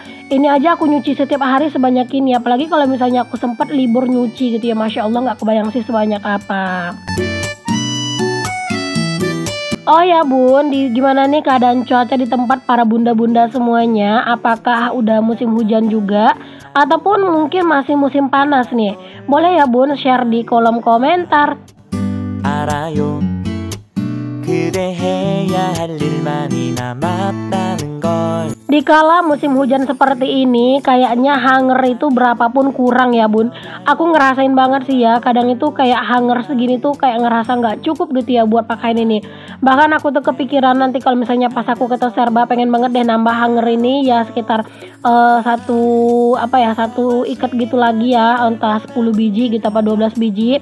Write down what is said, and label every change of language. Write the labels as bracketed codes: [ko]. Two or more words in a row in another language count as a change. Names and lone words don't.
[id] Ini aja aku nyuci setiap hari sebanyak ini, apalagi kalau misalnya aku sempat libur nyuci gitu ya, [ar] ما شاء الله [id] nggak kebayang sih sebanyak apa. Oh ya bun, gimana nih keadaan cuaca di tempat para bunda-bunda semuanya? Apakah udah musim hujan juga? Ataupun mungkin masih musim panas nih? Boleh ya bun share di kolom komentar. [ko] 알아요 그대 해야 할 일만이 남았다는 걸. [id] Dikala musim hujan seperti ini, kayaknya hanger itu berapapun kurang ya bun. Aku ngerasain banget sih ya, kadang itu kayak hanger segini tuh kayak ngerasa nggak cukup gitu ya buat pakaian ini. Bahkan aku tuh kepikiran nanti kalau misalnya pas aku ke Toserba pengen banget deh nambah hanger ini ya, sekitar satu ikat gitu lagi ya, entah 10 biji gitu apa 12 biji.